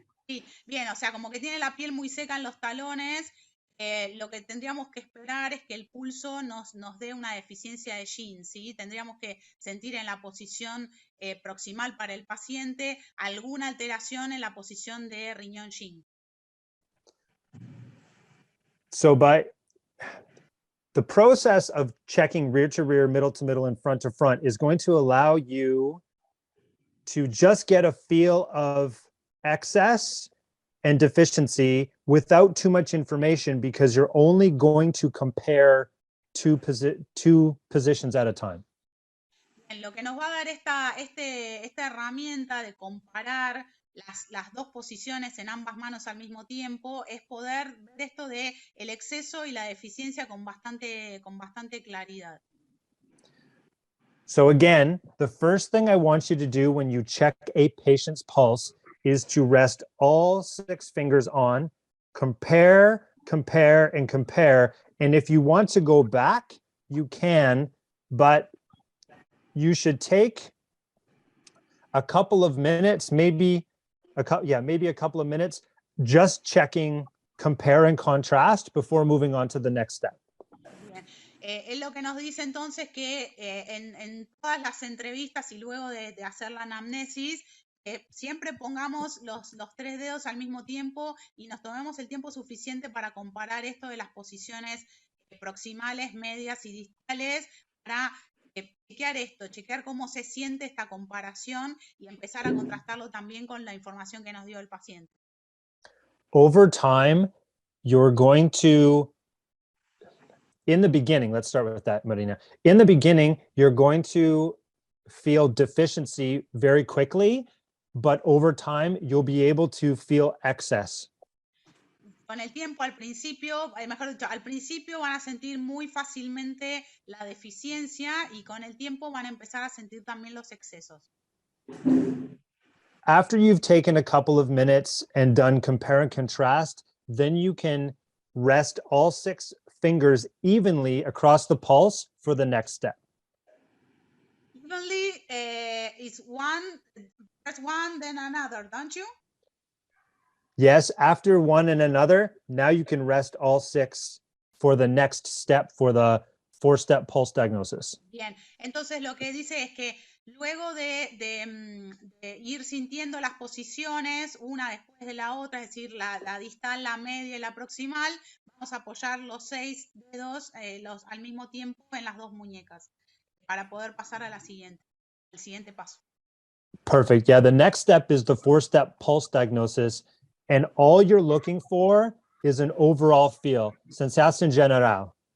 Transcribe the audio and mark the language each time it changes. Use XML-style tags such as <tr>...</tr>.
<es>Sí, bien, o sea, como que tiene la piel muy seca en los talones, lo que tendríamos que esperar es que el pulso nos dé una deficiencia de yin, ¿sí? Tendríamos que sentir en la posición proximal para el paciente alguna alteración en la posición de riñón yin.</es> <en>So by the process of checking rear to rear, middle to middle, and front to front is going to allow you to just get a feel of excess and deficiency without too much information, because you're only going to compare two positions at a time.</en> <es>Lo que nos va a dar esta herramienta de comparar las dos posiciones en ambas manos al mismo tiempo es poder ver esto de el exceso y la deficiencia con bastante claridad.</es> <en>So again, the first thing I want you to do when you check a patient's pulse is to rest all 6 fingers on, compare, and compare. And if you want to go back, you can, but you should take a couple of minutes, maybe a couple of minutes, just checking, compare and contrast before moving on to the next step.</en> <es>Él lo que nos dice entonces que en todas las entrevistas y luego de hacer la anamnesis, siempre pongamos los 3 dedos al mismo tiempo y nos tomemos el tiempo suficiente para comparar esto de las posiciones proximales, medias y distales, para chequear cómo se siente esta comparación y empezar a contrastarlo también con la información que nos dio el paciente.</es> <en>Over time, you're going to, in the beginning, let's start with that, Marina. In the beginning, you're going to feel deficiency very quickly, but over time, you'll be able to feel excess.</en> <es>Con el tiempo, al principio van a sentir muy fácilmente la deficiencia y con el tiempo van a empezar a sentir también los excesos.</es> <en>After you've taken a couple of minutes and done compare and contrast, then you can rest all 6 fingers evenly across the pulse for the next step. Evenly is first one, then another, don't you? Yes, after one and another, now you can rest all 6 for the next step for the 4-step pulse diagnosis.</en> <es>Bien, entonces lo que dice es que luego de ir sintiendo las posiciones una después de la otra, es decir, la distal, la media y la proximal, vamos a apoyar los 6 dedos al mismo tiempo en las 2 muñecas para poder pasar a al siguiente paso.</es> <en>Perfect. Yeah, the next step is the 4-step pulse diagnosis, and all you're looking for is an overall feel,</en> <es>sensación general.</es>